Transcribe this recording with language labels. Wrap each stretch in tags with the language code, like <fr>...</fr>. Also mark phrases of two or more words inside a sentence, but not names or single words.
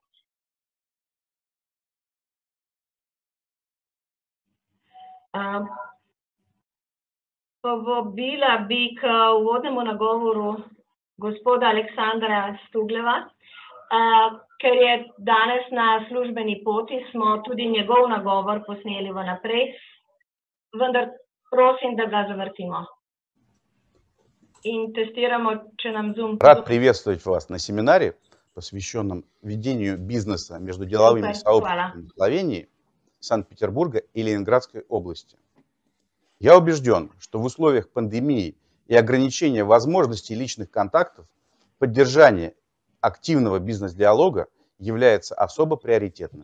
<sl>Povabila bi k uvodnemu nagovoru gospoda Aleksandra Stugleva. Ker je danes na službeni poti, smo tudi njegov nagovor posneli vnaprej, vendar prosim, da ga zavrtimo. In testiramo, če nam Zoom...</sl> <ru>Рад приветствовать вас на семинаре, посвященном ведению бизнеса между деловыми сообществами Словении, Санкт-Петербурга и Ленинградской области. Я убежден, что в условиях пандемии и ограничения возможностей личных контактов поддержание активного бизнес-диалога является особо приоритетным.</ru>